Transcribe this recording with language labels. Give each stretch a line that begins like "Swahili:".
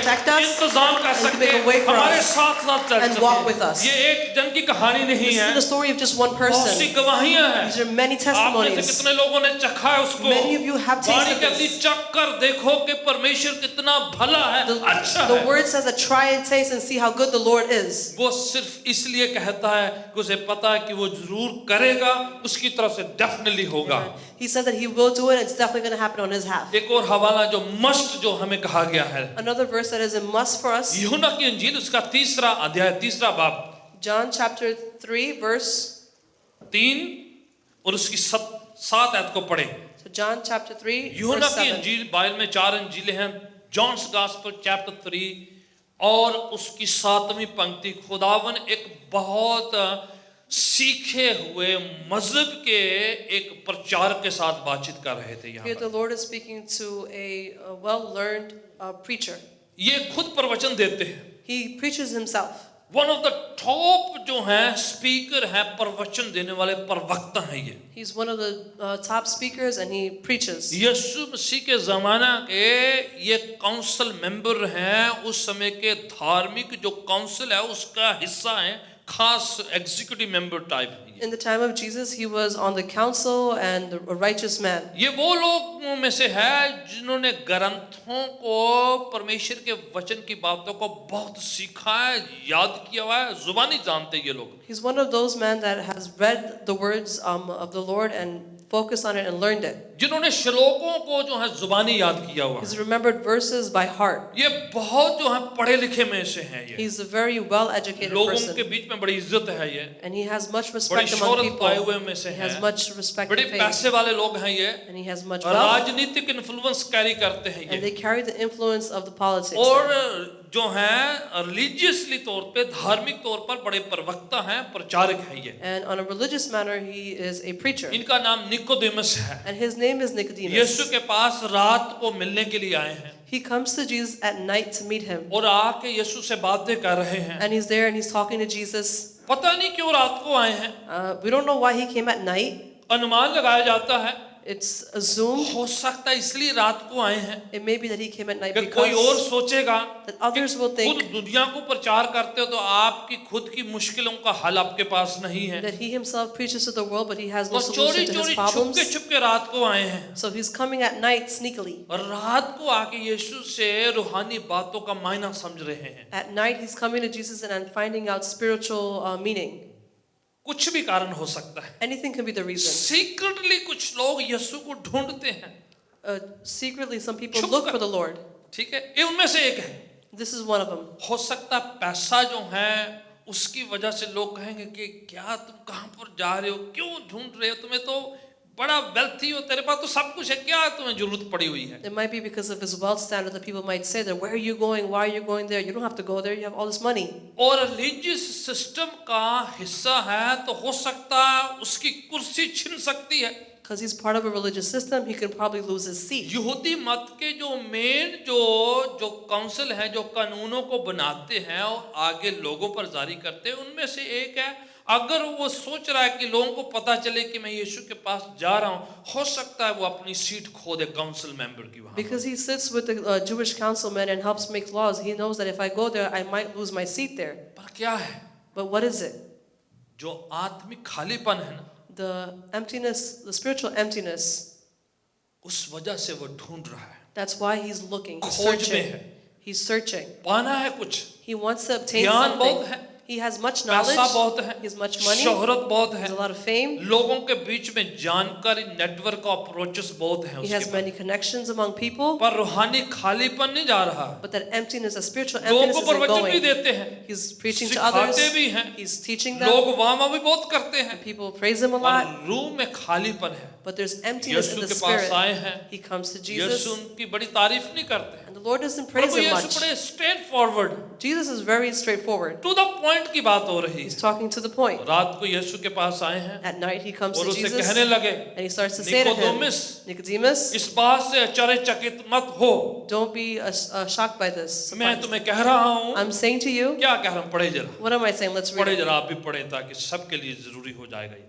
English: protect us,
Hindi: इंतजाम कर
English: and He can
Hindi: सके,
English: make a way for
Hindi: हमारे
English: us,
Hindi: साथ साथ चल
English: and walk with
Hindi: सके।
English: us.
Hindi: ये एक जन की कहानी नहीं
English: This
Hindi: है,
English: is the story of just one
Hindi: बहुत सी
English: person.
Hindi: गवाहियां हैं।
English: These are many
Hindi: आप में से
English: testimonies.
Hindi: कितने लोगों ने चखा है उसको?
English: Many of you have
Hindi: Vani
English: tasted
Hindi: कहती
English: this.
Hindi: चख कर देखो कि परमेश्वर कितना भला है, अच्छा
English: The
Hindi: है।
English: word says that try and taste and see how good the Lord is.
Hindi: वो सिर्फ इसलिए कहता है कि उसे पता है कि वो जरूर करेगा, उसकी तरफ से डेफिनेटली होगा।
English: He says that He will do it, and it's definitely going to happen on His half.
Hindi: एक और हवाला जो मस्ट जो हमें कहा गया है,
English: Another verse that is a must for us,
Hindi: यूहन्ना की इंजील उसका तीसरा अध्याय, तीसरा बाब,
English: John chapter 3 verse
Hindi: 3 और उसकी 7 आयत को पढ़े।
English: so John chapter 3
Hindi: यूहन्ना
English: verse
Hindi: की
English: 7.
Hindi: इंजील, बाइबल में 4 इंजीलें हैं, जॉन्स गॉस्पेल चैप्टर 3 और उसकी 7वीं पंक्ति। खुदावन एक बहुत सीखे हुए मजहब के एक प्रचारक के साथ बातचीत कर रहे थे यहाँ
English: Here
Hindi: पर।
English: the Lord is speaking to a well-learned preacher.
Hindi: ये खुद प्रवचन देते हैं।
English: He preaches himself. One of the top
Hindi: जो हैं स्पीकर हैं, प्रवचन देने वाले प्रवक्ता हैं ये।
English: He's one of the top speakers and he preaches.
Hindi: यीशु मसीह के जमाना के ये काउंसिल मेंबर हैं, उस समय के धार्मिक जो काउंसिल है उसका हिस्सा है, खास executive member type.
English: In the time of Jesus, he was on the council and a righteous man.
Hindi: ये वो लोगों में से है जिन्होंने ग्रंथों को, परमेश्वर के वचन की बातों को बहुत सीखा है, याद किया हुआ है, जुबानी जानते ये लोग।
English: He's one of those men that has read the words of the Lord and focused on it and learned it.
Hindi: जिन्होंने श्लोकों को जो है जुबानी याद किया हुआ है।
English: He's remembered verses by heart.
Hindi: ये बहुत जो है पढ़े लिखे में से हैं ये।
English: He's a very well-educated
Hindi: लोगों के
English: person.
Hindi: बीच में बड़ी इज्जत है ये।
English: And he has much
Hindi: बड़ी
English: respect among
Hindi: शोहरत पाए हुए
English: people.
Hindi: में से
English: He has
Hindi: हैं।
English: much respect
Hindi: बड़े
English: and fame.
Hindi: पैसे वाले लोग हैं ये।
English: And he has much wealth.
Hindi: राजनीतिक इन्फ्लुएंस कैरी करते हैं
English: And
Hindi: ये।
English: they carry the influence of the politics.
Hindi: और जो हैं रिलीजियसली तौर पे, धार्मिक तौर पर बड़े प्रवक्ता हैं, प्रचारक हैं ये।
English: And on a religious manner, he is a preacher.
Hindi: इनका नाम निकोदेमस है।
English: And his name is Nicodemus.
Hindi: यीशु के पास रात को मिलने के लिए आए हैं
English: He comes to Jesus at night to meet him.
Hindi: और आके यीशु से बातें कर रहे हैं।
English: And he's there and he's talking to Jesus.
Hindi: पता नहीं क्यों रात को आए हैं,
English: We don't know why he came at night.
Hindi: अनुमान लगाया जाता है
English: It's assumed
Hindi: हो सकता है इसलिए रात को आए हैं
English: it may be that he came at night
Hindi: कि कोई और
English: because
Hindi: सोचेगा
English: that others will
Hindi: खुद
English: think
Hindi: दुनिया को प्रचार करते हो तो आपकी खुद की मुश्किलों का हल आपके पास नहीं है,
English: that he himself preaches to the world, but he has no
Hindi: तो चोरी
English: solution to his
Hindi: चोरी
English: problems.
Hindi: छुपके छुपके रात को आए हैं
English: So he's coming at night sneakily.
Hindi: और रात को आके यीशु से रूहानी बातों का मायना समझ रहे हैं।
English: At night he's coming to Jesus and finding out spiritual meaning.
Hindi: कुछ भी कारण हो सकता है।
English: Anything can be the reason.
Hindi: Secretly कुछ लोग यीशु को ढूंढते हैं,
English: Secretly, some people
Hindi: छुप
English: look
Hindi: कर।
English: for the Lord.
Hindi: ठीक है, ये उनमें से एक है।
English: This is one of them.
Hindi: हो सकता है पैसा जो है उसकी वजह से लोग कहेंगे कि क्या तुम कहाँ पर जा रहे हो, क्यों ढूंढ रहे हो, तुम्हें तो बड़ा वेल्थी हो, तेरे पास तो सब कुछ है, क्या तुम्हें जरूरत पड़ी हुई है।
English: It might be because of his wealth standard that people might say that where are you going? Why are you going there? You don't have to go there. You have all this money.
Hindi: और religious system का हिस्सा है तो हो सकता है उसकी कुर्सी छिन सकती है।
English: Because he's part of a religious system, he can probably lose his seat.
Hindi: यहूदी मत के जो मेन जो काउंसिल है, जो कानूनों को बनाते हैं और आगे लोगों पर जारी करते हैं, उनमें से एक है अगर वो सोच रहा है कि लोगों को पता चले कि मैं यीशु के पास जा रहा हूँ, हो सकता है वो अपनी सीट खो दे काउंसिल मेंबर की वहाँ।
English: Because he sits with the Jewish councilmen and helps make laws, he knows that if I go there, I might lose my seat there.
Hindi: पर क्या है
English: But what is it?
Hindi: जो आत्मिक खालीपन है ना,
English: The emptiness, the spiritual emptiness.
Hindi: उस वजह से वो ढूंढ रहा है,
English: That's why he's looking, he's
Hindi: खोज में
English: searching.
Hindi: है,
English: He's searching.
Hindi: पाना है कुछ,
English: He wants to obtain
Hindi: ज्ञान बहुत
English: something.
Hindi: है,
English: He has much
Hindi: पैसा
English: knowledge.
Hindi: बहुत है,
English: He has much money.
Hindi: शोहरत बहुत
English: He
Hindi: है,
English: has a lot of fame.
Hindi: लोगों के बीच में जानकारी नेटवर्क अप्रोचेस बहुत हैं
English: He
Hindi: उसके
English: has
Hindi: pass,
English: many connections among people.
Hindi: पर रूहानी खालीपन नहीं जा रहा।
English: But that emptiness, that spiritual
Hindi: लोगों
English: emptiness
Hindi: को
English: isn't
Hindi: प्रवचन भी
English: going.
Hindi: देते हैं,
English: He's preaching to others.
Hindi: सिखाते भी हैं,
English: He's teaching them.
Hindi: लोग वाह भी बहुत करते हैं,
English: People praise him a lot.
Hindi: पर रूह में खालीपन है।
English: But there's emptiness
Hindi: Yeshu
English: in the
Hindi: के पास
English: spirit.
Hindi: आए हैं,
English: He comes to
Hindi: Yeshu
English: Jesus.
Hindi: उनकी बड़ी तारीफ नहीं करते हैं,
English: And the Lord doesn't praise
Hindi: Prabhu
English: him
Hindi: Yeshu
English: much.
Hindi: बड़े straight forward
English: Jesus is very straightforward.
Hindi: To the point की बात हो रही
English: He's
Hindi: है।
English: talking to the point.
Hindi: रात को यीशु के पास आए हैं
English: At night he comes
Hindi: और
English: to
Hindi: उसे
English: Jesus
Hindi: कहने लगे,
English: and he starts to say to him,
Hindi: Nicodemus,
English: Nicodemus,
Hindi: इस बात से आश्चर्यचकित मत हो,
English: don't be shocked by this.
Hindi: मैं तुम्हें कह रहा हूँ।
English: I'm saying to you,
Hindi: क्या कह रहा हूँ, पढ़े जरा,
English: what am I saying? Let's read
Hindi: पढ़े
English: it.
Hindi: जरा, आप भी पढ़े ताकि सबके लिए जरूरी हो जाएगा ये।